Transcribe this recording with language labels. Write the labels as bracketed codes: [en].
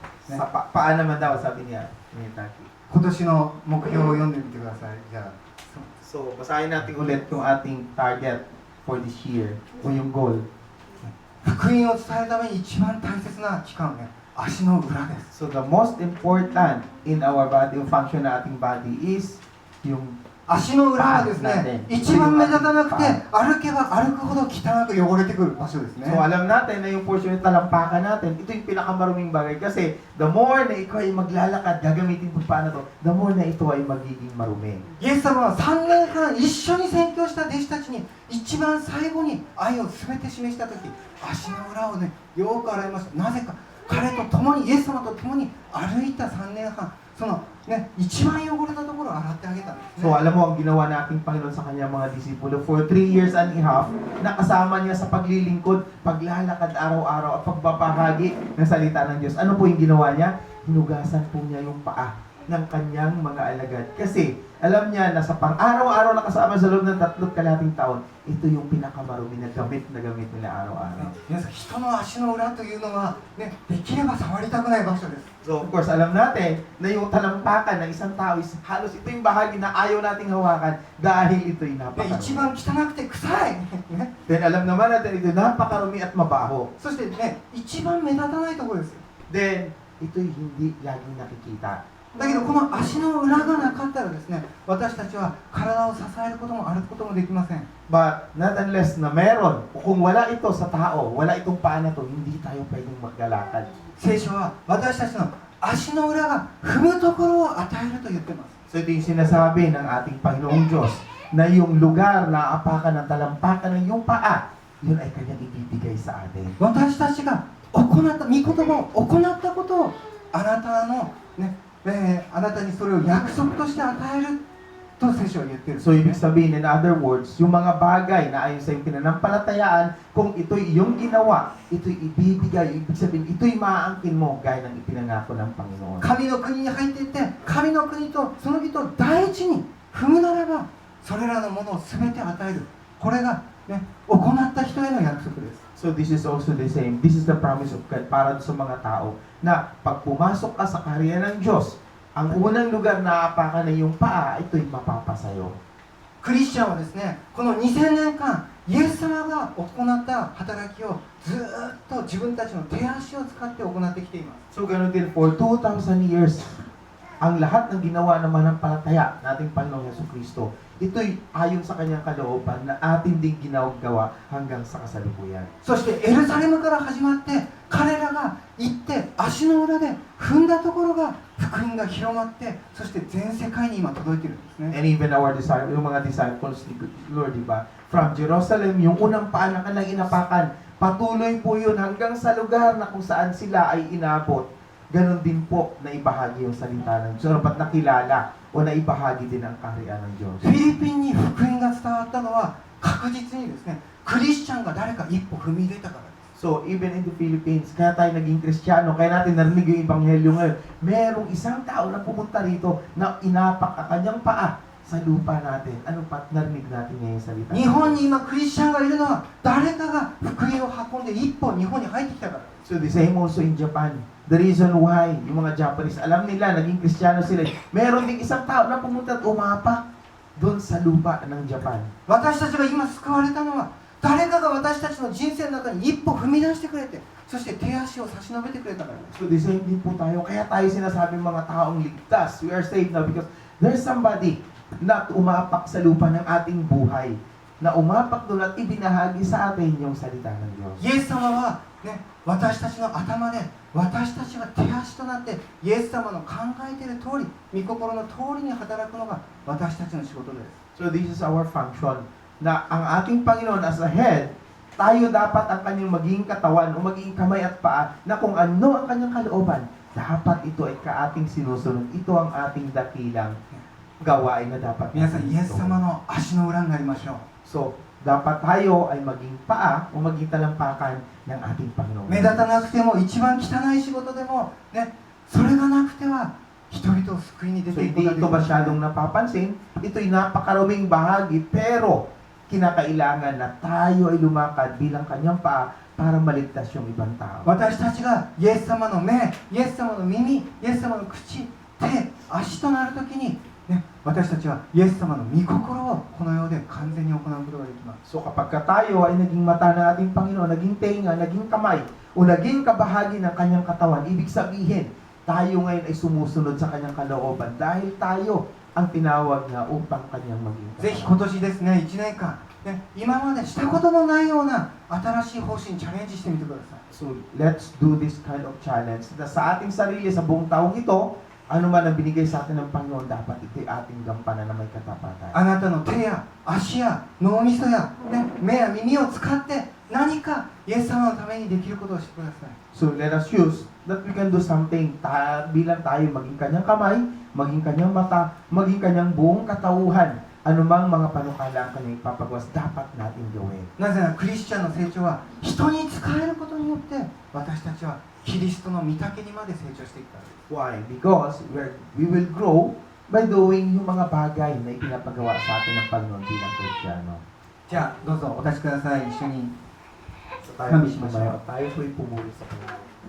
[tl] Sa paan naman daw, sabi niya. Ni Taki. [ja] 今年の目標を読んでみてください。じゃあ、 [tl] So, basahin natin ulit yung ating [en] target for this year [tl] o yung goal. [ja] 福音を伝えるために一番大切な期間はね、足の裏です。 [en] So, the most important in our body, yung function ng ating body is yung [ja] 足の裏はですね、一番目立たなくて、歩けば歩くほど汚く汚れてくる場所ですね。 [tl] So, alam natin na yung portion ng talampakan natin, ito yung pinakamaruming bagay kasi the more na ikaw ay maglalakad, gagamitin mo pa na to, the more na ito ay magiging marumi. [ja] イエス様は3年間一緒に宣教した弟子たちに一番最後に愛を全て示した時、足の裏をね、よく洗いました。なぜか彼と共に、イエス様と共に歩いた3年半、そのね、一番汚れたところを洗ってあげたんですね。 [tl] So, alam mo, ang ginawa na ating Panginoon sa kanyang mga disipulo [en] for 3 years and a half, [tl] nakasama niya sa paglilingkod, paglalakad araw-araw at pagbabahagi ng salita ng Diyos. Ano po yung ginawa niya? Hinugasan po niya yung paa ng kanyang mga alagad. Kasi, alam niya na sa pang-araw-araw na kasama sa loob ng 3 kalahating taon, ito yung pinakamarumi na gamit nila araw-araw. [ja] 皆さん、人の足の裏というのは、ね、できれば触りたくない場所です。 [en] So, of course, [tl] alam natin na yung talampakan ng isang tao is halos ito yung bahagi na ayaw nating hawakan dahil ito'y [ja] で、 [tl] napakarumi. [ja] 一番汚くて臭い、ね、 [tl] Then, alam naman natin ito napakarumi at mabaho. [ja] そしてね、一番目立たないところです。 [tl] Then, ito'y hindi laging nakikita. [ja] だけどこの足の裏がなかったらですね、私たちは体を支えることも歩くこともできません。 [en] But not unless [tl] na meron, o kung wala ito sa tao, wala itong paa na to, hindi tayo pwedeng maglalakad. [ja] 聖書は私たちの足の裏が踏むところを与えると言ってます。 [tl] So ito yung sinasabi ng ating Panginoong Diyos, na yung lugar na apakan ng talampakan ng iyong paa, yun ay kanyang ibibigay sa atin. [ja] 私たちが行った御言葉を行ったことをあなたのね、あなたにそれを約束として与えると聖書は言っている。 [tl] So ibig sabihin, [en] in other words, [tl] yung mga bagay na ayon sa iyong pinanampalatayaan, kung ito'y iyong ginawa, ito'y ibibigay, ibig sabihin, ito'y maaangkin mo gaya ng ipinangako ng Panginoon. [ja] 神の国に入っていって、神の国とその人を第一に踏むならば、それらのものを全て与える。これが、ね、行った人への約束です。 [en] So this is also the same. This is the promise of God [tl] para sa mga tao na pag pumasok ka sa kaharian ng Diyos, ang unang lugar na apakan na yung paa, ito'y mapapasayo. [ja] クリスチャンはですね、この2000年間、イエス様が行った働きをずーっと自分たちの手足を使って行ってきています。 [tl] So ganun din, [en] for 2,000 years, [tl] ang lahat ng ginawa ng mananampalataya nating Panginoong Jesucristo, ito'y ayon sa kanyang kalooban na atin din ginagawa hanggang sa kasalukuyan. [ja] そしてエルサレムから始まって、彼らが行って足の裏で踏んだところが福音が広まって、そして全世界に今届いているんですね。 [en] And even our disciples, [tl] yung mga disciples ni Lord, di ba? From Jerusalem, yung unang paa na kanilang inapakan, patuloy po yun hanggang sa lugar na kung saan sila ay inabot. Ganon din po na ibahagi yung salita ng Diyos. Dapat nakilala o na ibahagi din ang kaharian ng Diyos. [ja] フィリピンに福音が伝わったのは確実にですね、クリスチャンが誰か一歩踏み入れたからです。 [en] So, even in the Philippines, [tl] kaya tayo naging Kristiyano, kaya natin narinig yung Ebanghelyo ngayon, merong isang tao na pumunta rito na inapak ang kanyang paa sa lupa natin. Ano pa narinig natin ngayon sa salita? [ja] 日本に今クリスチャンがいるのは誰かが福音を運んで一歩日本に入ってきたから。 [en] So the same also in Japan. The reason why [tl] yung mga Japanese, alam nila, naging Kristiyano sila. Meron ding isang tao na pumunta at umapak doon sa lupa ng Japan. [ja] 私たちが今救われたのは誰かが私たちの人生の中に一歩踏み出してくれて、そして手足を差し伸べてくれたからです。 [en] So the same [tl] din po tayo. Kaya tayo sinasabing mga taong ligtas. [en] We are saved now because there's somebody [tl] na umapak sa lupa ng ating buhay. Na umapak doon at ibinahagi sa atin yung salita ng Diyos. [ja] イエス様は、ね、私たちの頭で私たちが手足となってイエス様の考えている通り、御心の通りに働くのが私たちの仕事です。 [en] So this is our function. [tl] Na ang ating Panginoon [en] as a head, [tl] tayo dapat ang kanyang maging katawan o maging kamay at paa na kung ano ang kanyang kalooban, dapat ito ay kaating sinusunod. Ito ang ating dakilang gawain na dapat [ja] 皆さん、イエス様の足の裏になりましょう。 [tl] So, dapat tayo ay maging paa o maging talampakan ng ating Panginoon. [ja] 目立たなくても一番汚い仕事でも、ね、それがなくては人々を救いに出 [en] So, [ja] ていく [tl] hindi [ja] ことが [tl] ito [ja] できません。 [tl] masyadong napapansin. Ito'y napakaraming bahagi, pero kinakailangan na tayo ay lumakad bilang kanyang paa para maligtas yung ibang tao. [ja] 私たちがイエス様の目、イエス様の耳、イエス様の口、手、足となるときに、ね、私たちはイエス様の御心をこの世で完全に行うことができます。 [tl] So kapag ka tayo ay naging mata ng ating Panginoon, naging tenga, naging kamay, o naging kabahagi ng kanyang katawan, ibig sabihin, tayo ngayon ay sumusunod sa kanyang kalooban dahil tayo ang tinawag niya upang kanyang maging [ja] ぜひ今年ですね、1年間、ね、今までしたことのないような新しい方針にチャレンジしてみてください。 [en] So let's do this kind of challenge. [tl] Na sa ating sarili, sa buong taong ito, ano man ang binigay sa atin ng Panginoon, dapat ito'y ating gampanan na may katapatan. [ja] あなたの手や足や脳みそや、ね、目や耳を使って何かイエス様のためにできることをしてください。 [en] So let us use that we can do something [tl] bilang tayo maging kanyang kamay, maging kanyang mata, maging kanyang buong katauhan. Anumang mga panukala ang kanyang ipapagawas, dapat natin gawin. [ja] なぜならクリスチャンの成長は人に使えることによって私たちはキリストの御岳にまで成長していくからです。 [en] Why? Because we will grow by doing [tl] yung mga bagay na ipinapagawa sa atin ng Panginoon bilang Kristiyano. [ja] じゃあどうぞお立ちください。一緒に [tl] So tayo Kami po'y siya. tumayo, tayo po'y pumuli sa Panginoon.